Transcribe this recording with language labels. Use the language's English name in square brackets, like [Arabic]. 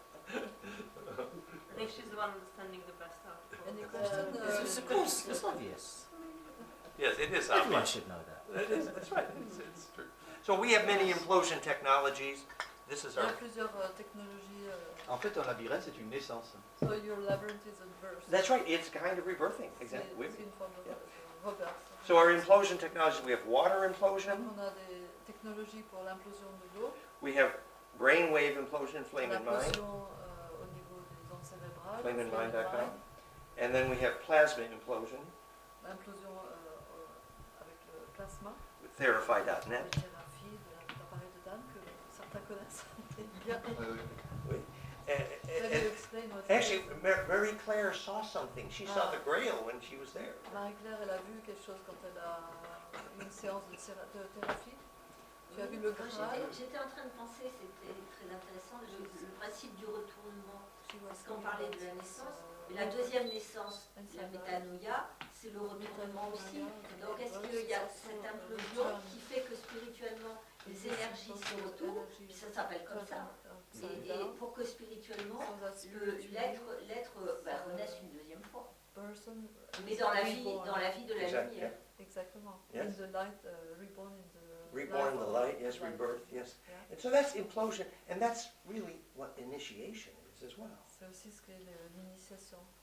[English] I think she's the one understanding the best out of all. Any question? It's of course, it's obvious. Yes, it is Everyone obvious. should know that. It is, that's right. It's true. So we have many implosion technologies. This is [French] Il y a [English] our. [French] plusieurs technologies. en fait, un labyrinthe, c'est une naissance. [English] So your labyrinth is a birth. That's right. It's kind of rebirthing. Exactly. [French] C'est une forme de rebirth. [English] So our implosion technologies, we have water [French] Donc [English] implosion. [French] on a des technologies pour l'implosion de l'eau, [English] We have brainwave implosion, flame in mind. [French] l'implosion au niveau des ondes cérébrales, [English] Flameinmind.com. And then we have plasma implosion, [French] l'implosion avec le plasma, [English] with Therify.net. [French] la thérapie de l'appareil de Dan que certains connaissent bien. [English] Can you explain what Actually, Mary Claire saw something. She saw the Grail when she was there. [French] Marie-Claire, elle a vu quelque chose quand elle a eu une séance de thérapie. Tu as vu le Graal? J'étais en train de penser, c'était très intéressant, le principe du retournement. Parce qu'on parlait de la naissance, mais la deuxième naissance, la métanoïa, c'est le retournement aussi. Donc est-ce qu'il y a cette implosion qui fait que spirituellement les énergies se retournent, puis ça s'appelle comme ça. Et pour que spirituellement l'être renaisse une deuxième fois. Mais dans la vie de la Exact, lumière. Exactement. [English] Yes. In the light, reborn in the Reborn in the light, yes, rebirth, yes. Yeah. And so that's implosion, and that's really what initiation is as well. [French] C'est aussi ce qu'est l'initiation.